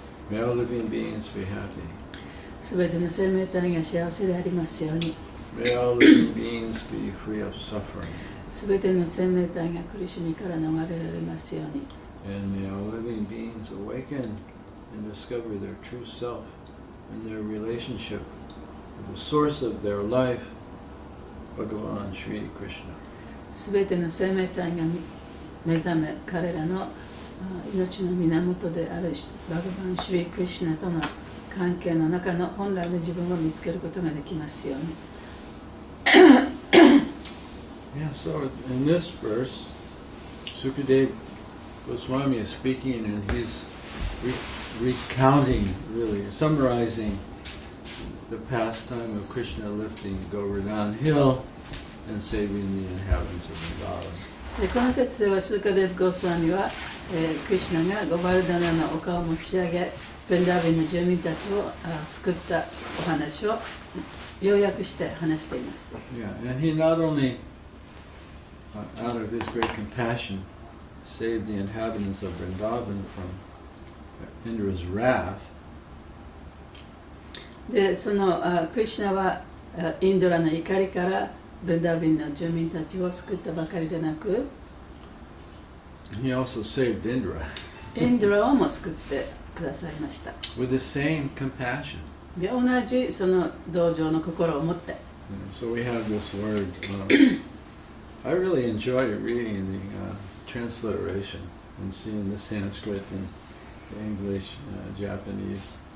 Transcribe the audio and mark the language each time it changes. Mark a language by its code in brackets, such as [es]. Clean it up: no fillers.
[en] May all living beings be happy. [ja] すべての生命体が幸せでありますように。 [en] May all living beings be free of suffering. [ja] すべての生命体が苦しみから逃れられますように。 [en] And may all living beings awaken and discover their true self and their relationship with the source of their life, Bhagavan Sri Krishna. [ja] すべての生命体が目覚め、彼らの命の源であるバガバン・シュリー・クリシュナとの関係の中の本来の自分を見つけることができますように。 [en] Yeah, so in this verse, Sukadeva Goswami is speaking and he's recounting, really summarizing the pastime of Krishna lifting Govardhan Hill and saving the inhabitants of Vrindavan. [ja] でこの説ではスーカデブ・ゴスワミは、クリシュナがゴバルダナの丘を持ち上げ、ブンダービンの住民たちを救ったお話を要約して話しています。 [en] Yeah, and he not only, out of his great compassion, saved the inhabitants of Vrindavan from Indra's wrath. [ja] で、そのクリシュナはインドラの怒りからブンダービンの住民たちを救ったばかりでなく、 [en] He also saved Indra [ja] インドラをも救ってくださいました。 [en] with the same compassion. [ja] で、同じその同情の心を持って。 [en] So we have this word. I really enjoy reading the transliteration and seeing the Sanskrit and the English, Japanese.